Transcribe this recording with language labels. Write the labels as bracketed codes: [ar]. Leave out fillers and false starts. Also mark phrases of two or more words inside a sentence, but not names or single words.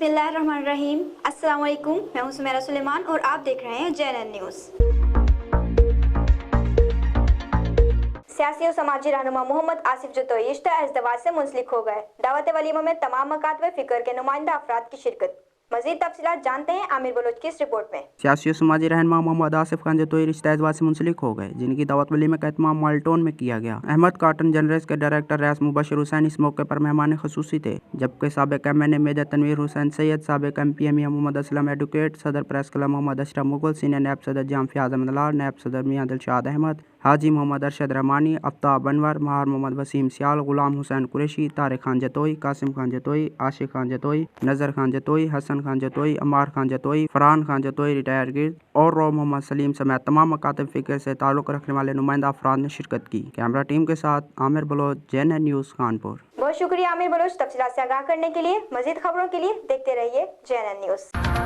[ar] بسم اللہ الرحمن الرحیم۔ السلام علیکم, [ur] میں ہوں سمیرا سلیمان اور آپ دیکھ رہے ہیں JNN نیوز. سیاسی اور سماجی رہنما محمد آصف جتوئی اشتہ ازدواج سے منسلک ہو گئے. دعوت ولیمہ میں تمام مکاتب فکر کے نمائندہ افراد کی شرکت. مزید تفصیلات جانتے ہیں عامر بلوچ کی اس رپورٹ میں. سیاسی اور سماجی رہنما محمد آصف خان جتوئی رشتہ ازدواج سے منسلک ہو گئے، جن کی دعوت ولیمے کا اہتمام مالٹون میں کیا گیا. احمد کاٹن جنرلز کے ڈائریکٹر رئیس مبشر حسین اس موقع پر مہمان خصوصی تھے، جبکہ سابق MNA میجر تنویر حسین سید، سابق MP میاں محمد اسلم ایڈووکیٹ، صدر [en] press club [ur] محمد اشرف مغل، سینئر نائب صدر جام فیاض احمد لال، نائب صدر میاں دلشاد احمد، حاجی محمد ارشد رحمانی، آفتاب انور، مہار محمد وسیم سیال، غلام حسین قریشی، طارق خان جتوئی، قاسم خان جتوئی، عاشق خان جتوئی، نظر خان جتوئی، حسن خان جتوئی، عمار خان جتوئی، فرحان خان جتوئی ریٹائر گرد اور رو محمد سلیم سمیت تمام مکاتب فکر سے تعلق رکھنے والے نمائندہ افراد نے شرکت کی. [en] camera team [ur] کے ساتھ عامر بلوچ، JNN نیوز کانپور. بہت شکریہ عامر بلوچ۔ تفصیلات سے آگاہ کرنے کے لیے، مزید خبروں کے لیے دیکھتے رہیے JNN نیوز.